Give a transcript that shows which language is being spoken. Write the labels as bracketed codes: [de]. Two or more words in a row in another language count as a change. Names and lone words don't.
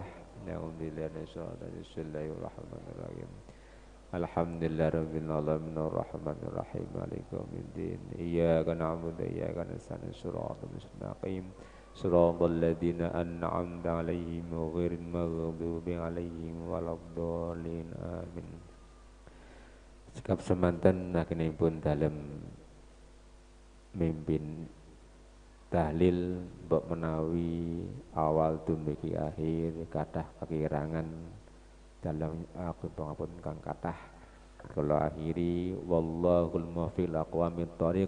[ar] نعوذ بالله بسم الله الرحمن الرحيم. الحمد لله رب العالمين الرحمن الرحيم مالك يوم الدين. إياك نعبد وإياك نستعين الصراط المستقيم. صراط الذين أنعمت عليهم غير المغضوب عليهم ولا الضالين. Amin. [jv] Sikap semanten agenipun dalem mimpin tahlil mbok menawi awal dumugi akhir kathah kekirangan dalam aku pangapun kang kathah kula akhiri [ar] والله الموفق إلى أقوم الطريق.